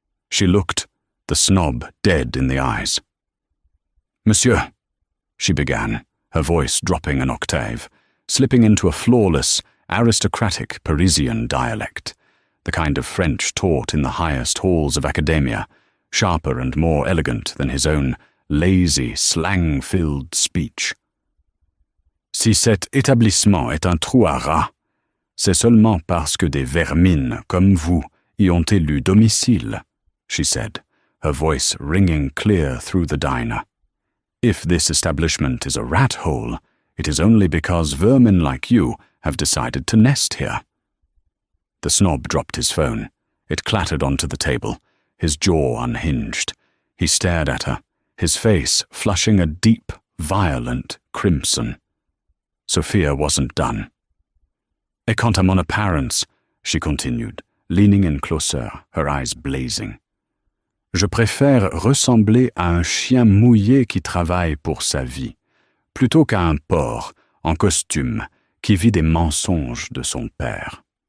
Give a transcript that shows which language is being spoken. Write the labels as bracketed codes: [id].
[en] She looked the snob dead in the eyes. "Monsieur," she began, her voice dropping an octave, slipping into a flawless, aristocratic Parisian dialect, the kind of French taught in the highest halls of academia, sharper and more elegant than his own lazy, slang-filled speech. [fr] "Si cet établissement est un trou à rats, c'est seulement parce que des vermines comme vous y ont élu domicile," [en] she said, her voice ringing clear through the diner. "If this establishment is a rat hole, it is only because vermin like you have decided to nest here." The snob dropped his phone. It clattered onto the table, his jaw unhinged. He stared at her, his face flushing a deep, violent crimson. Sophia wasn't done. [fr] "Et quant à mon apparence," [en] she continued, leaning in closer, her eyes blazing, [fr] "je préfère ressembler à un chien mouillé qui travaille pour sa vie, plutôt qu'à un porc en costume qui vit des mensonges de son père.